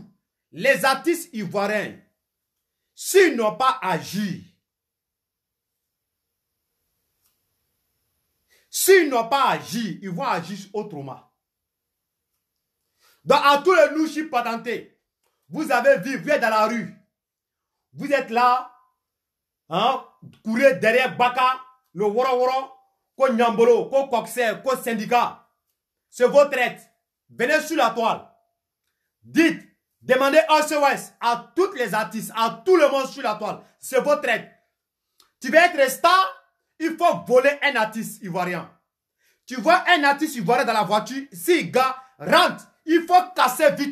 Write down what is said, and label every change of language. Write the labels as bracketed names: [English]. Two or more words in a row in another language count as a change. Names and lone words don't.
[French] Les artistes ivoiriens, s'ils n'ont pas agi, ils vont agir autrement. Donc, à tous les louchis patentés, vous avez vu, vous êtes dans la rue. Vous êtes là, hein, courez derrière Baka, le Woro, ko Nyambolo, ko Coxer, ko syndicat. C'est votre aide. Venez sur la toile. Dites, demandez SOS à tous les artistes, à tout le monde sur la toile. C'est votre aide. Tu veux être star, il faut voler un artiste ivoirien. Tu vois un artiste ivoirien dans la voiture, si le gars rentre, il faut casser vite.